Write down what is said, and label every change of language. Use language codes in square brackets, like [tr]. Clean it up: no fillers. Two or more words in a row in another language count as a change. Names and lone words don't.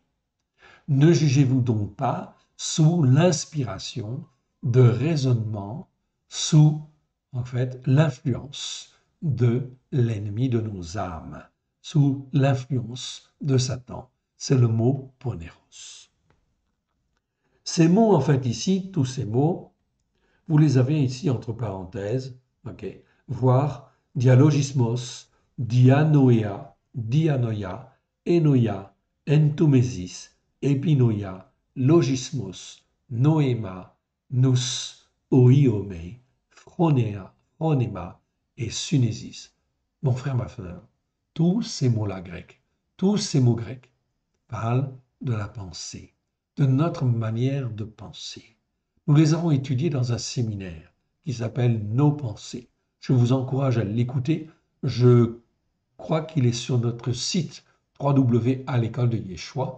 [fr] Ne jugez-vous donc pas sous l'inspiration de raisonnement, sous en fait l'influence de l'ennemi de nos âmes, sous l'influence de Satan. C'est le mot poneros. Ces mots, en fait, ici, tous ces mots, vous les avez ici entre parenthèses, ok, voir [el] διαλογισμός, διάνοια, διάνοια, ἔννοια, ἐνθύμησις, ἐπίνοια, λογισμός, νόημα, νοῦς, οἴομαι, φρονέω, φρόνημα [fr] et sunesis. Mon frère, ma frère, tous ces mots-là grecs, tous ces mots grecs parlent de la pensée, de notre manière de penser. Nous les avons étudiés dans un séminaire qui s'appelle Nos pensées. Je vous encourage à l'écouter. Je crois qu'il est sur notre site www.l'école de Yeshua.